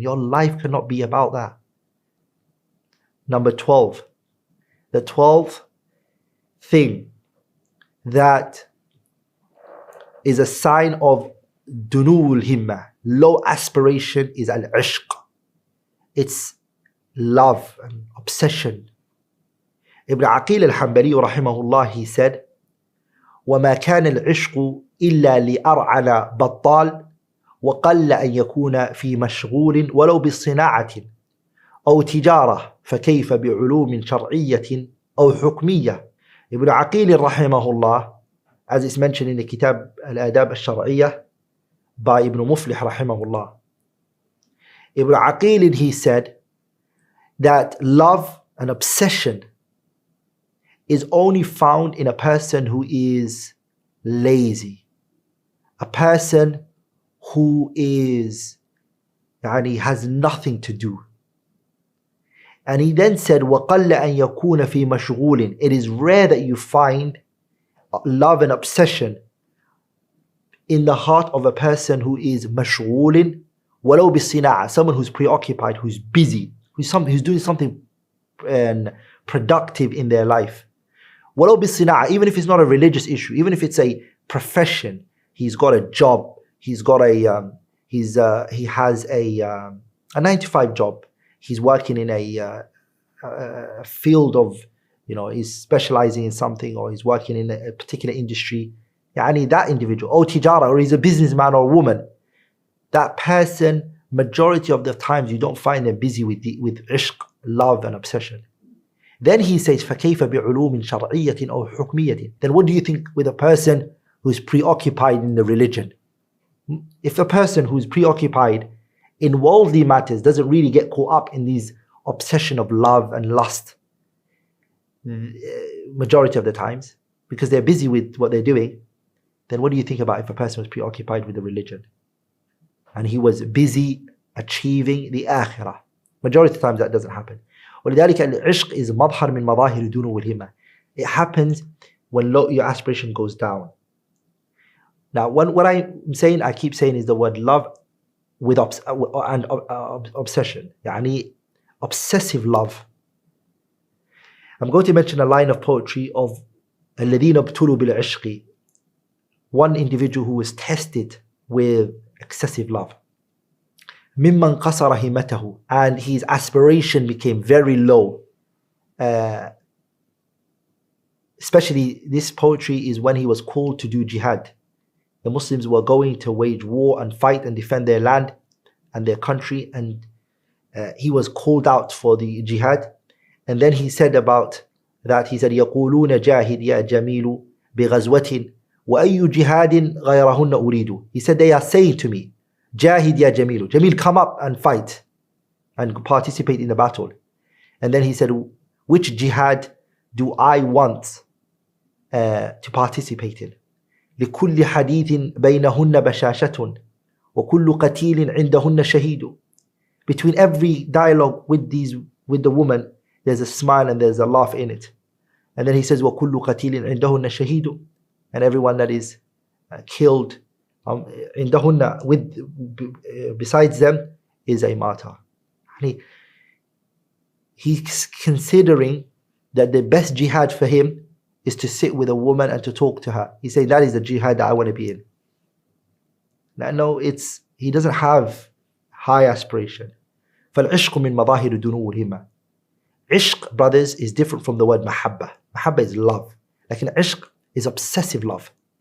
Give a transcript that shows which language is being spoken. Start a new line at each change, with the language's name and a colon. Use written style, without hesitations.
English: Your life cannot be about that. Number 12. The 12th thing that is a sign of dunul himma, low aspiration, is al-ishq. It's love and obsession.
Arabic: Ibn Aqil al-Hanbali rahimahullah,
English: he said,
Arabic: وَمَا كَانَ الْعِشْقُ إِلَّا لِأَرْعَنَ بَطَّالٍ وَقَلَّ أَنْ يَكُونَ فِي مَشْغُولٍ وَلَوْ بِالصِّنَاعَةٍ أو تجارة فكيف بعلوم شرعية أو حكمية.
English: Ibn Aqil rahimahullah, as it's mentioned in the Kitab al-Adab al-Shar'iyyah by Ibn Muflih rahimahullah. Ibn Aqil, he said that love and obsession is only found in a person who is lazy, a person who is has nothing to do. And he then said,
Arabic: وَقَلَّ أَنْ يَكُونَ فِي مَشْغُولٍ.
English: It is rare that you find love and obsession in the heart of a person who is mashghulin,
Arabic: walau bis-sina'a,
English: someone who's preoccupied, who's busy, who's doing something productive in their life.
Arabic: ولو بالصناعة,
English: even if it's not a religious issue, even if it's a profession, he's got a job, he's got a he has a 9-to-5 job, he's working in a field of, he's specializing in something, or he's working in a particular industry. يعني that individual, or tijara, or he's a businessman or a woman, that person, majority of the times you don't find them busy with ishq, love and obsession. Then he says,
Arabic: فَكَيْفَ بِعُلُومٍ شَرْعِيَّةٍ أَوْ حُكْمِيَّةٍ.
English: Then what do you think with a person who's preoccupied in the religion? If a person who's preoccupied in worldly matters doesn't really get caught up in these obsession of love and lust, majority of the times, because they're busy with what they're doing, then what do you think about if a person was preoccupied with the religion and he was busy achieving the akhirah? Majority of the times that doesn't happen.
Arabic: ولذلك العشق
English: is
Arabic: مظهر من مظاهر الدنو والهمة.
English: It happens when your aspiration goes down. Now, what I'm saying, I keep saying, is the word love with obsession. يعني obsessive love. I'm going to mention a line of poetry of
Arabic: الذين ابتلوا بالعشق,
English: one individual who was tested with excessive love.
Arabic: ممن قصر همته,
English: and his aspiration became very low. Especially this poetry is when he was called to do jihad. The Muslims were going to wage war and fight and defend their land and their country, and he was called out for the jihad. And then he said about that, he said,
Arabic: يقولون جاهد يا جميل بغزوة وأي جهاد غيرهن أريد.
English: He said, they are saying to me,
Arabic: Jahid ya Jamilu,
English: Jamil, come up and fight and participate in the battle. And then he said, which jihad do I want to participate in?
Arabic: لكل حديث بينهن بشاشة وكل قتيل عندهن شهيد.
English: Between every dialogue with the woman, there's a smile and there's a laugh in it. And then he says,
Arabic: وكل قتيل عندهن شهيد,
English: and everyone that is killed عندهن, besides them, is a martyr. He's considering that the best jihad for him is to sit with a woman and to talk to her. He's saying that is the jihad that I want to be in. Now, no, he doesn't have high aspiration.
Arabic: فالعشق من مظاهر الدنو والهمة.
English: Ishq, brothers, is different from the word mahabba. Mahabba is love. Like ishq is obsessive love.